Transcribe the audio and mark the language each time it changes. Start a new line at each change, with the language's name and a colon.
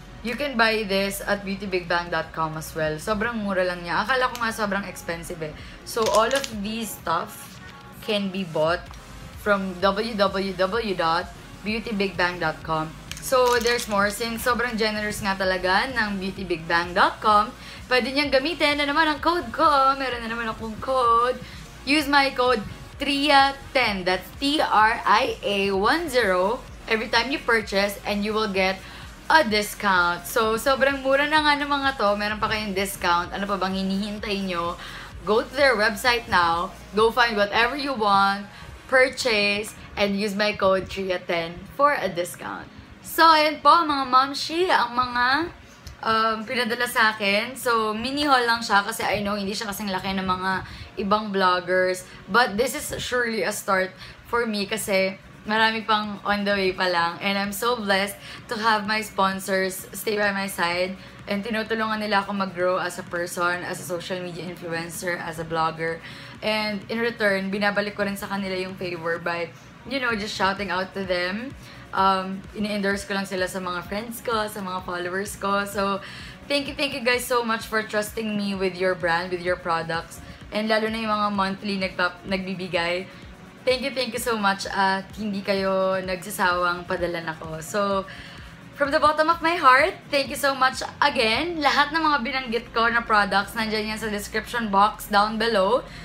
English: You can buy this at beautybigbang.com as well.
Filipino: Sobrang mura lang niya. Akala ko nga sobrang expensive eh.
English: So, all of these stuff can be bought from www.beautybigbang.com. So, there's more.
Filipino: Since sobrang generous nga talaga ng beautybigbang.com, pwede niyang gamitin na naman ang code ko. Meron na naman akong code.
English: Use my code TRIA10. That's TRIA10 every time you purchase and you will get a discount.
Filipino: So, sobrang mura na nga ng mga to. Meron pa kayong discount. Ano pa bang hinihintay nyo?
English: Go to their website now. Go find whatever you want. Purchase. And use my code TRIA10 for a discount.
Filipino: So, ayan po mga momshi. Ang mga pinadala sa akin. So, mini haul lang siya kasi I know hindi siya kasing laki ng mga ibang vloggers.
English: But this is surely a start for me
Filipino: kasi marami pang on the way pa lang.
English: And I'm so blessed to have my sponsors stay by my side.
Filipino: And tinutulungan nila ako mag-grow as a person, as a social media influencer, as a blogger.
English: And in return,
Filipino: binabalik ko rin sa kanila yung favor
English: by, you know, just shouting out to them.
Filipino: Ini-endorse ko lang sila sa mga friends ko, sa mga followers ko.
English: So, thank you guys so much for trusting me with your brand, with your products.
Filipino: And lalo na yung mga monthly nagbibigay.
English: Thank you so much
Filipino: at hindi kayo nagsasawang padalan ako.
English: So, from the bottom of my heart, thank you so much again.
Filipino: Lahat ng mga binanggit ko na products, nandyan yan sa description box down below.